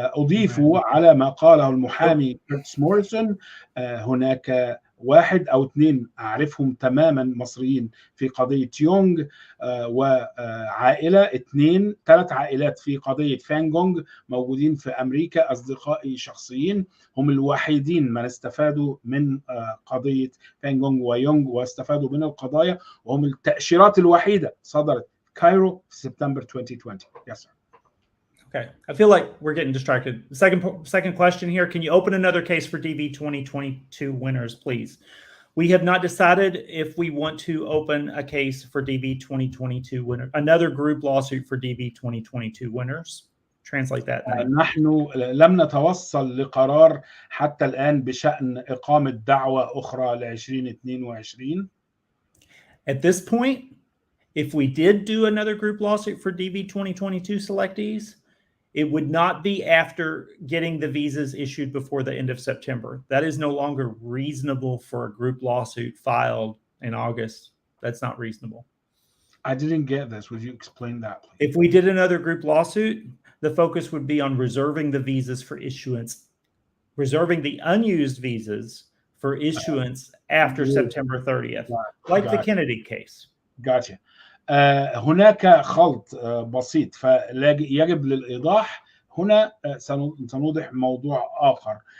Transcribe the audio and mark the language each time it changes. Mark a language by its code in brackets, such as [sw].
[ar] أضيفوا على ما قاله المحامي كيرتس موريسون هناك واحد أو اثنين أعرفهم تماما مصريين في قضية يونغ، وعائلة ثلاث عائلات في قضية فانجونغ موجودين في أمريكا، أصدقائي شخصيين، هم الوحيدين من استفادوا من قضية فانجونغ ويونغ واستفادوا من القضايا، وهم التأشيرات الوحيدة صدرت كايرو في سبتمبر 2020. [en] Yes, sir. Okay, I feel like we're getting distracted. Second question here. Can you open another case for DV 2022 winners, please? We have not decided if we want to open a case for DV 2022 winners, another group lawsuit for DV 2022 winners. Translate that. [ar] نحن لم نتوصل لقرار حتى الآن بشأن إقامة دعوة أخرى ل 2022. [en] At this point, if we did do another group lawsuit for DV 2022 selectees, it would not be after getting the visas issued before the end of September. That is no longer reasonable for a group lawsuit filed in August. That's not reasonable. I didn't get this. Would you explain that, please? If we did another group lawsuit, the focus would be on reserving the visas for issuance, reserving the unused visas for issuance after September 30th, like the Kennedy case. Gotcha. [ar] هناك خلط بسيط، فيجب للإيضاح هنا. سنوضح موضوع آخر.